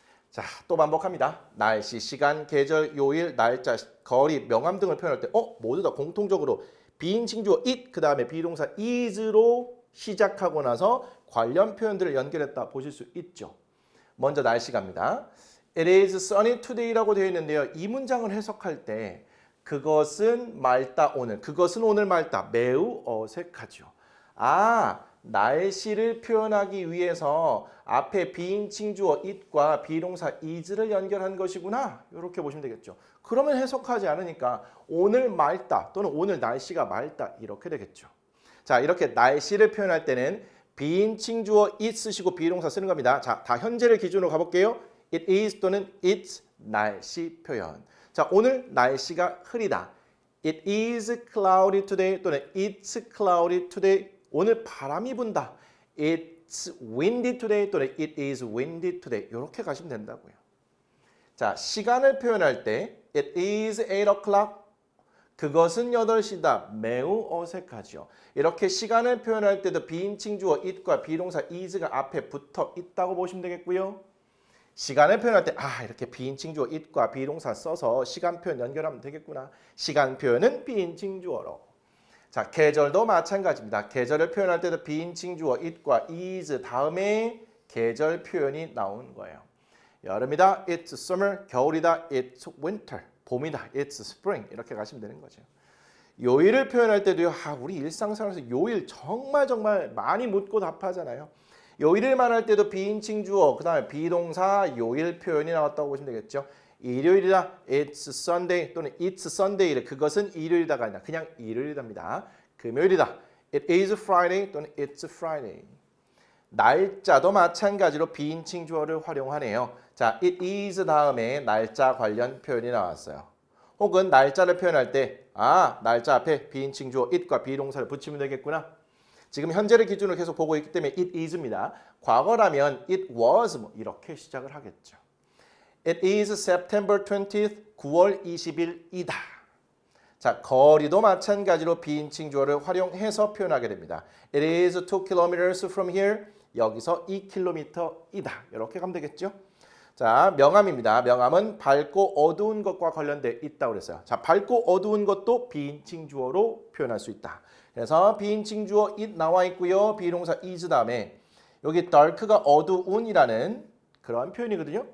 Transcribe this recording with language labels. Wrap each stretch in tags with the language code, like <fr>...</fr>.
<ko>자, 또 반복합니다. 날씨, 시간, 계절, 요일, 날짜, 거리, 명암 등을 표현할 때 모두 다 공통적으로 비인칭 주어 it 그 다음에 비동사 is로 시작하고 나서 관련 표현들을 연결했다 보실 수 있죠. 먼저 날씨 갑니다.</ko> <en>It is sunny today</en> <ko>라고 되어 있는데요. 이 문장을 해석할 때 그것은 맑다 오늘, 그것은 오늘 맑다 매우 어색하죠. 아, 날씨를 표현하기 위해서 앞에 비인칭 주어 it과 비동사 is를 연결한 것이구나 이렇게 보시면 되겠죠. 그러면 해석하지 않으니까 오늘 맑다 또는 오늘 날씨가 맑다 이렇게 되겠죠. 자, 이렇게 날씨를 표현할 때는 비인칭 주어 it 쓰시고 비동사 쓰는 겁니다. 자, 다 현재를 기준으로 가볼게요.</ko> <en>It is 또는 it's</en> <ko>날씨 표현. 자, 오늘 날씨가 흐리다.</ko> <en>It is cloudy today 또는 it's cloudy today.</en> <ko>오늘 바람이 분다.</ko> <en>It's windy today 또는 it is windy today.</en> <ko>이렇게 가시면 된다고요. 자, 시간을 표현할 때</ko> <en>It is 8 o'clock.</en> <ko>그것은 8시다. 매우 어색하죠. 이렇게 시간을 표현할 때도 비인칭 주어 it과 비동사 is가 앞에 붙어 있다고 보시면 되겠고요. 시간을 표현할 때 이렇게 비인칭 주어 it과 비동사 써서 시간 표현 연결하면 되겠구나. 시간 표현은 비인칭 주어로. 자, 계절도 마찬가지입니다. 계절을 표현할 때도 비인칭 주어 it과 is 다음에 계절 표현이 나오는 거예요. 여름이다,</ko> <en>it's summer.</en> <ko>겨울이다,</ko> <en>it's winter.</en> <ko>봄이다,</ko> <en>it's spring.</en> <ko>이렇게 가시면 되는 거죠. 요일을 표현할 때도요. 우리 일상생활에서 요일 정말 많이 묻고 답하잖아요. 요일을 말할 때도 비인칭 주어, 그 다음에 비동사 요일 표현이 나왔다고 보시면 되겠죠. 일요일이다,</ko> <en>it's Sunday 또는 it's Sunday.</en> <ko>그것은 일요일이다가 아니라 그냥 일요일이답니다. 금요일이다,</ko> <en>it is Friday 또는 it's Friday.</en> <ko>날짜도 마찬가지로 비인칭 주어를 활용하네요. 자, it is 다음에 날짜 관련 표현이 나왔어요. 혹은 날짜를 표현할 때 날짜 앞에 비인칭 주어 it과 비동사를 붙이면 되겠구나. 지금 현재를 기준으로 계속 보고 있기 때문에</ko> <en>it is</en> <ko>입니다. 과거라면</ko> <en>it was</en> <ko>이렇게 시작을 하겠죠.</ko> <en>It is September 20th,</en> <ko>9월 20일이다. 자, 거리도 마찬가지로 비인칭 주어를 활용해서 표현하게 됩니다.</ko> <en>It is 2 kilometers from here.</en> <ko>여기서 2km이다. 이렇게 가면 되겠죠. 자, 명암입니다. 명암은 밝고 어두운 것과 관련돼 있다고 그랬어요. 자, 밝고 어두운 것도 비인칭 주어로 표현할 수 있다. 그래서 비인칭 주어 it 나와 있고요. 비동사 is 다음에 여기 dark가 어두운이라는 그런 표현이거든요.</ko>